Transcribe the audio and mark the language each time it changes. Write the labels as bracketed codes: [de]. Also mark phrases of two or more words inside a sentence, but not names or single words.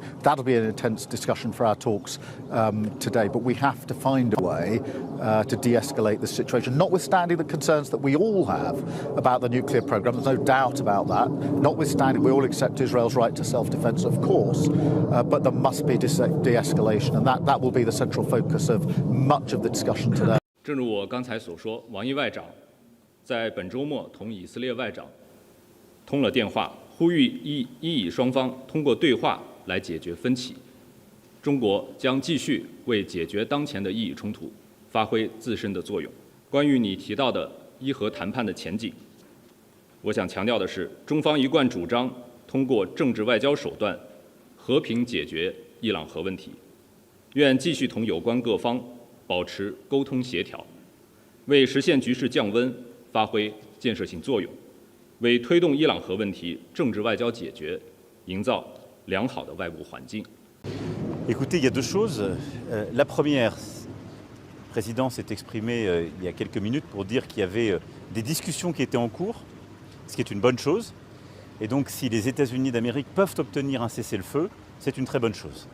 [en] That'll be an intense discussion for our talks today, but we have to find a way to de-escalate the situation, notwithstanding the concerns that we all have about the nuclear program. There's no doubt about that. Notwithstanding, we all accept Israel's right to self-defense, of course, but there must be de-escalation, and that will be the central focus of much of the discussion today. [zh] 正如我刚才所说，王毅外长在本周末同以色列外长通了电话，呼吁意以双方通过对话来解决分歧。中国将继续为解决当前的意义冲突发挥自身的作用。关于你提到的伊核谈判的前景，我想强调的是，中方一贯主张通过政治外交手段和平解决伊朗核问题，愿继续同有关各方保持沟通协调，为实现局势降温发挥建设性作用，为推动伊朗核问题政治外交解决营造良好的外部环境。 [fr] Écoutez, il y a deux choses. La première, le président s'est exprimé il y a quelques minutes pour dire qu'il y avait des discussions qui étaient en cours, ce qui est une bonne chose. Et donc, si les États-Unis d'Amérique peuvent obtenir un cessez-le-feu, c'est une très bonne chose.